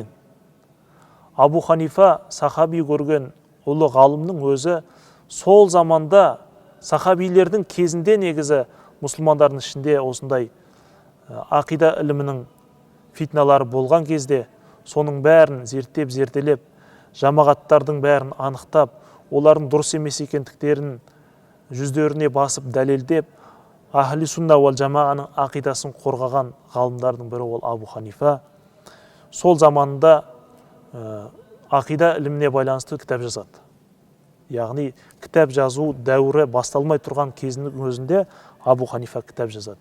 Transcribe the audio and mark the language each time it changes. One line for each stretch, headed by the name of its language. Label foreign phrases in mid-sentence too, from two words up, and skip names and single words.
Kazakh: Абу Ханифа сахаби көрген ұлы ғалымның өзі сол заманда сахабилердің кезінде негізі мұсылмандардың ішінде осындай ақида ілімінің фитналары болған кезде соның бәрін зерттелеп, жамағаттардың бәрін анықтап, олардың дұрыс емес екендіктерін жүздеріне басып дәлелдеп,
Arabic: أهل السنة والجماعة
Kazakh: ақидасын қорғаған ғалымдардың бірі ол Абу Ханифа. Сол заманда ақида іліміне байланысты кітап жазады. Яғни кітап жазу дәуірі басталмай тұрған кезінің өзінде Абу Ханифа кітап жазады.